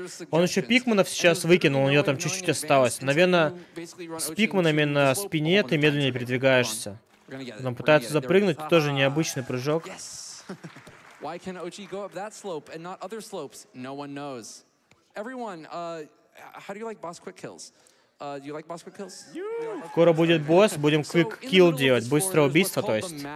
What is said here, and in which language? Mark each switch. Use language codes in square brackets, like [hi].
[ru] Он еще пикменов сейчас выкинул, у него там чуть-чуть осталось. Наверное, с пикменами на спине ты медленнее передвигаешься. Он пытается запрыгнуть, тоже необычный прыжок. [en] Why can Ochi go up that slope and not other slopes? No one knows. Everyone, how do you like boss quick kills? Do you like boss quick kills? [ru] Скоро будет босс, будем quick kill делать, быстрое убийство, то есть.